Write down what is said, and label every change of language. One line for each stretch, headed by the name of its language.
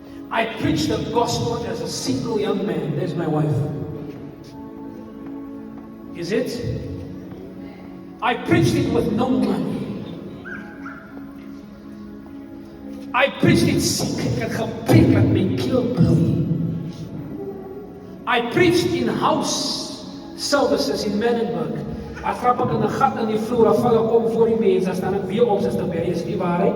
English: I preached the gospel as a single young man. There's my wife. Is it? I preached it with no money. I preached it sick.
Afrikaans: Ek het gepreek dat my keel bloei.
English: I preached in house services in Menenberg.
Afrikaans: Ek grap ek in 'n gat in die vloer, af val ek om voor die mense, dan staan ek weer op, sister Berry, is die waarheid?